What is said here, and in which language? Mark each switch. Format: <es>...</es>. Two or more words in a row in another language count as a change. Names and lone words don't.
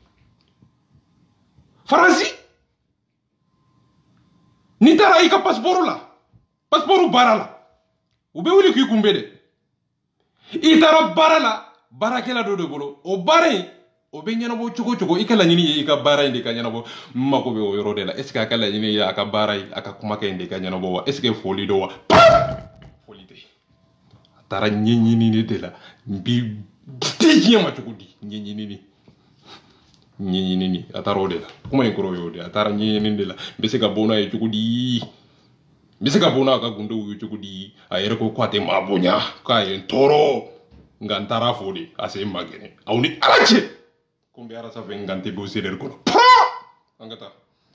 <bm>faransi n'i taara i ka passeport la passeport baara la u bɛ wuli k'i kunbɛn dɛ i taara baara la baarakɛla dɔ de bolo o baara in o bɛ ɲɛnabɔ cogo cogo i ka laɲini ye i ka baara in de ka ɲɛnabɔ n mako bɛ o yɔrɔ de la</bm> <fr>est ce que</fr> <bm>a ka laɲini ye a ka baara ye a ka kumakan in de ka ɲɛnabɔ wa</bm> <fr>est ce que</fr> <bm>foli don wa foli tɛ a taara ɲɛɲinini de la n bi tɛ diɲɛ ma cogo di ɲɛɲinini a taara o de la kuma in kɔrɔ ye o de a taara ɲɛɲinini de la n bɛ se ka bɔ n'a ye cogo di n bɛ se ka bɔ n'a ka gundow ye cogo di a yɛrɛ ko k'a tɛ maa bonya k'a ye n tɔɔrɔ nka n taara fɔ de a se ma gɛnɛ aw ni ala cɛ ko n bɛ arasa fɛ nka n tɛ bɔ CDR kɔnɔ an ka taa</bm>